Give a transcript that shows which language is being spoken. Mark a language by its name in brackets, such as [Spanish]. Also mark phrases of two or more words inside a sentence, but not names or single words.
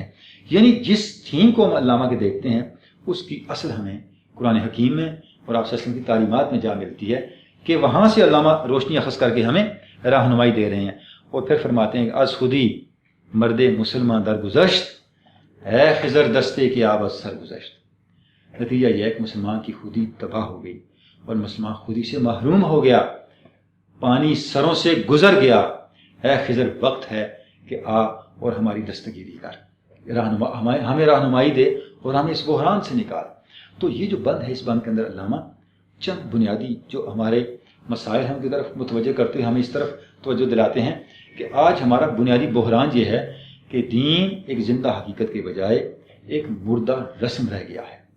[Urdu] یعنی جس تھیم کو ہم علامہ کے دیکھتے ہیں اس کی اصل ہمیں قرآن حکیم میں اور آپ صلی اللہ علیہ وسلم کی تعلیمات میں جا ملتی ہے کہ وہاں سے علامہ روشنی اخذ کر کے ہمیں رہنمائی دے رہے ہیں۔ اور پھر فرماتے ہیں کہ [Persian] از خودی مرد مسلمان درگزشت اے خضر دستے کی آب از سر گزشت۔ [Urdu] نتیجہ یہ ہے کہ مسلمان کی خودی تباہ ہو گئی اور مسلمان خودی سے محروم ہو گیا، پانی سروں سے گزر گیا۔ اے خضر وقت ہے کہ آ اور ہماری دستگیری کر، ہمیں رہنمائی دے اور ہمیں اس بحران سے نکال۔ تو یہ جو بند ہے، اس بند کے اندر علامہ چند بنیادی جو ہمارے مسائل ہیں ان کی طرف متوجہ کرتے ہوئے ہمیں اس طرف توجہ دلاتے ہیں کہ آج ہمارا بنیادی بحران یہ ہے کہ دین ایک زندہ حقیقت کے بجائے ایک مردہ رسم رہ گیا ہے۔